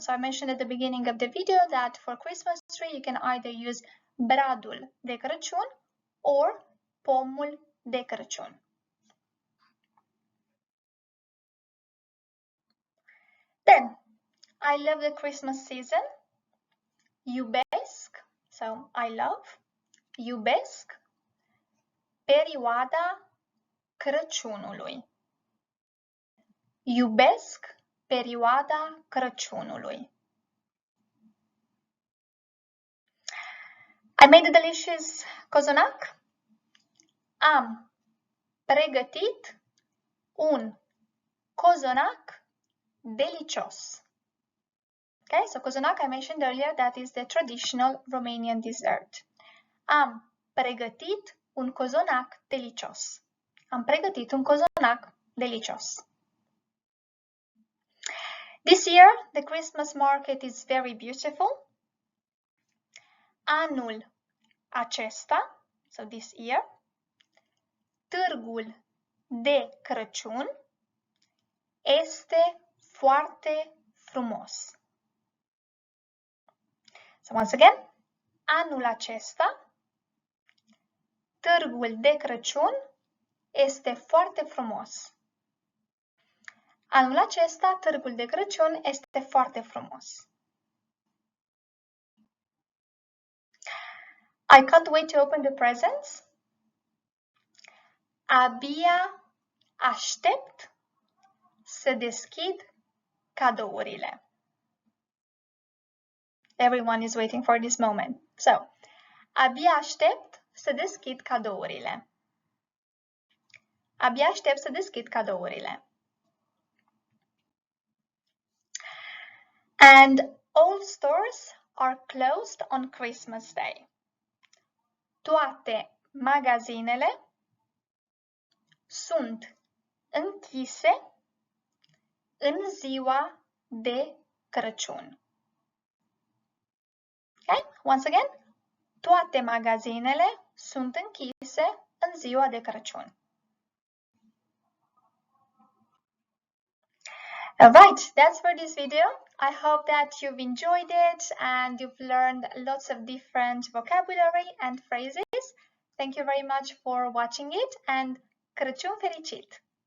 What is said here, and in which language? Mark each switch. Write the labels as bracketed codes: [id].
[en] So I mentioned at the beginning of the video that for Christmas tree you can either use bradul de Crăciun or pomul de Crăciun. Then, I love the Christmas season. Iubesc, so I love. [ro] Iubesc perioada Crăciunului. Iubesc perioada Crăciunului. [en] I made a delicious cozonac. [ro] Am pregătit un cozonac delicios. [en] Okay, so cozonac I mentioned earlier, that is the traditional Romanian dessert. [ro] Am pregătit un cozonac delicios. Am pregătit un cozonac delicios. [en] This year, the Christmas market is very beautiful. [ro] Anul acesta, [en] so this year, [ro] târgul de Crăciun este foarte frumos. [en] So once again, [ro] anul acesta, târgul de Crăciun este foarte frumos. Anul acesta, târgul de Crăciun este foarte frumos. [en] I can't wait to open the presents. [ro] Abia aștept să deschid cadourile. [en] Everyone is waiting for this moment. [ro] So, abia aștept să deschid cadourile. Abia aștept să deschid cadourile. [en] And all stores are closed on Christmas Day. [ro] Toate magazinele sunt închise în ziua de Crăciun. [en] Okay? Once again, [ro] toate magazinele sunt închise în ziua de Crăciun. [en] Alright, that's for this video. I hope that you've enjoyed it and you've learned lots of different vocabulary and phrases. Thank you very much for watching it and [ro] Crăciun fericit!